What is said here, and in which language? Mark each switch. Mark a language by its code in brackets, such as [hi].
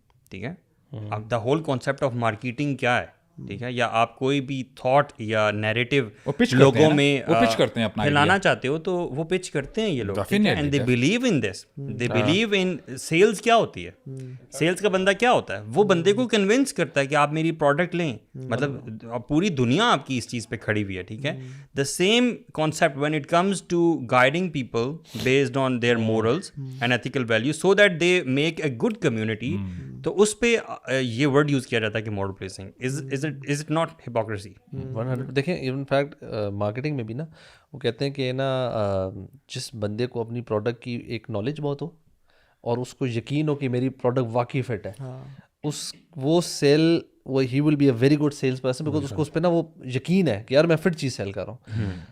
[ur] ٹھیک ہے, اب the whole concept of marketing کیا ہے, ٹھیک ہے, یا آپ کوئی بھی تھاٹ یا نیریٹو لوگوں میں پھیلانا چاہتے ہو تو وہ پچ کرتے ہیں یہ لوگ, [en] And they believe in this, they believe in sales. [ur] کیا ہوتی ہے سیلز کا بندہ, کیا ہوتا ہے وہ بندے کو کنونس کرتا ہے کہ آپ میری پروڈکٹ لیں. مطلب پوری دنیا آپ کی اس چیز پہ کھڑی ہوئی ہے, ٹھیک ہے. [en] The same concept when it comes to guiding people based on their morals and ethical values so that they make a good community. [ur] تو اس پہ یہ ورڈ یوز کیا جاتا ہے کہ moral placing. [en] Is it not hypocrisy? [ur] دیکھیں in fact marketing میں بھی نا وہ کہتے ہیں کہ نا جس بندے کو اپنی پروڈکٹ کی ایک نالج بہت ہو اور اس کو یقین ہو کہ میری پروڈکٹ واقعی فٹ ہے, وہ سیل وہ ہی [en] will be a very good sales person, [ur] because اس کو اس پہ نا وہ یقین ہے کہ یار میں فٹ چیز سیل کر رہا ہوں.